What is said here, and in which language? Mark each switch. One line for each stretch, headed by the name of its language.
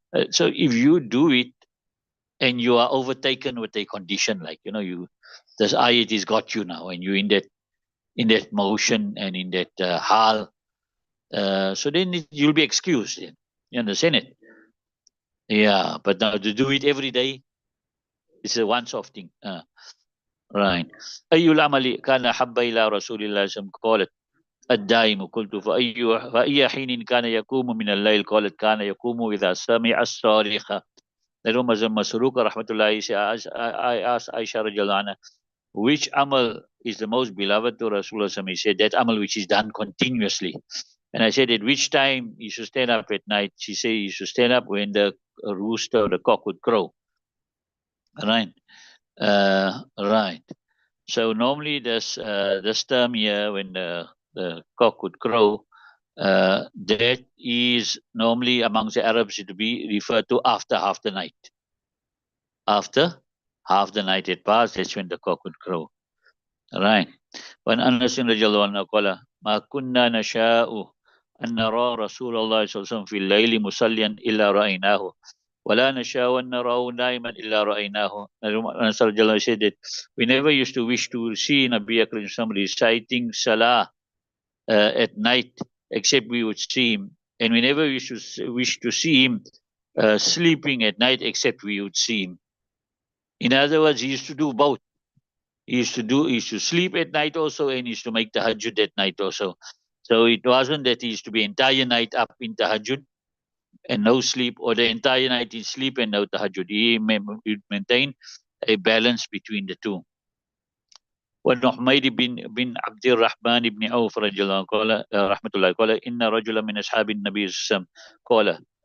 English: So if you do it and you are overtaken with a condition like this ayat has got you now, and you're in that motion and in that hal, so then you'll be excused. Then. You understand it? Yeah. But now to do it every day, it's a once-off thing. Right.
Arabic: أي العمل كان أحب إلى رسول الله صلى الله عليه وسلم قالت الدائم قلت فأي حين كان يقوم من الليل قالت كان يقوم إذا سمع الصارخ.
English: Then Masruq rahmatullahi, I asked Aisha radiallahu anha, which amal is the most beloved to Rasulullah? He said that amal which is done continuously. And I said at which time you should stand up at night? She said you should stand up when the rooster, the cock would crow. Right. Right. So normally this term here, when the the cock would crow, that is normally amongst the Arabs to be referred to after half the night. After half the night had passed, that's when the cock would crow. Right.
Arabic: وعن أنس رضي الله عنه قال ما كنا نشاء أن نرى رسول الله صلى الله عليه وسلم في الليل مصليا إلا رأيناه ولا نشاء أن نراه نائما إلا رأيناه.
English: Anas رضي الله said that we never used to wish to see Nabi Akram reciting Salah at night except we would see him, and we never wish to see him sleeping at night except we would see him. In other words, he used to do both. He used to sleep at night also, and he used to make tahajjud at night also. So it wasn't that he used to be entire night up in tahajjud and no sleep, or the entire night in sleep and no tahajjud. He maintained a balance between the two.
Arabic: وحميد بن عبد الرحمن بن عوف رضي الله عنه قال رحمة الله قال إن رجلا من أصحاب النبي صلى الله عليه وسلم قال